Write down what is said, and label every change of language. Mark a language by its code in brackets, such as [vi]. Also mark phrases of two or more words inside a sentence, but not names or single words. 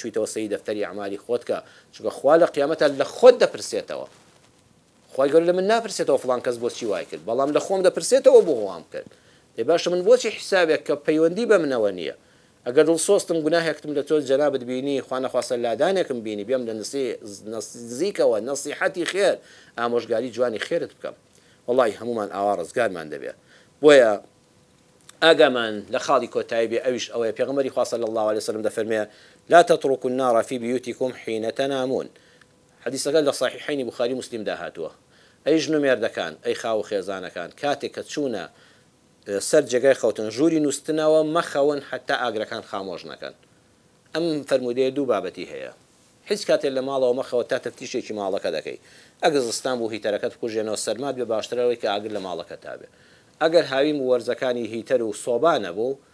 [ckb] چوویتەوە سەی دەفتەری ئەعمالی خۆت کە چونکە خوا لە قیامەتە لە خۆت دەپرسێتەوە خوای گەورە لە من ناپرسێتەوە فڵان کەس بۆچی وای کرد بەڵام لە خۆم دەپرسێتەوە بۆ وام کرد دەی باشە من بۆچی حیسابێک کە پەیوەندی بە منەوە نییە ئەگەر دڵسۆستم گوناهێکتم لە تۆ جەنابەت بینی خوا نەخواستە لادانێکم بینی بێم لە نزیکەوە نەسیحەتی خێر ئامۆژگاری جوانی خێرت بکەم وەڵی هەمومان ئاوا ڕزگارمان دەبێت بۆیە ئاگامان لە خاڵی کۆتایی بێ ئەویش ئەوەیە پێغەمبەری خوا [ar] صلی الله عليه وسلم [ckb] دەفەرمێ [ar] لا تتركوا النار في بيوتكم حين تنامون [ckb] حدیثەکە لە صحیحەینی بوخاری مسلم داهاتووە ئەی ژن و مێردەکان ئەی خاو خێزانەکان کاتێک کە چوونە سەر جێگای خەوتن ژووری نووسنەوە مەخەون حتا ئاگرەکان خامۆژ نەکەن ئەم فەرمودەیە دوو بابەتی هەیە هیچ کاتێک لە ماڵەوە مەخەوە تا تەفتیشێکی ماڵەکە دەکەی ئەگەر زستان بوو هیتەرەکەت بکوژێنەوە سەرمات بێ باشترەوەی کە ئاگر لە ماڵەکە تابێ ئەگەر هاویم وەرزەکانی هیتەر و سۆبانە بوو